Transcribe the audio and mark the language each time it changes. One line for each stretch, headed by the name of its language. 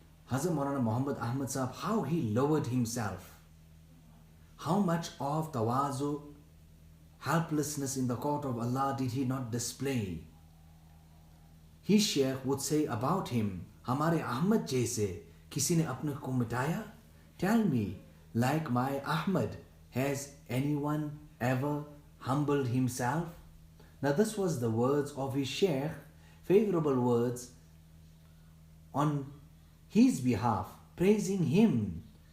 English: Hazrat Maulana Muhammad Ahmad Saheb, how he lowered himself, how much of tawazu, helplessness in the court of Allah did he not display? His Shaykh would say about him,
Hindi: हमारे अहमद जैसे किसी ने अपने को मिटाया?
English: Tell me, like my Ahmad, has anyone ever humbled himself? Now this was the words of his Shaykh, favorable words on his behalf, praising him.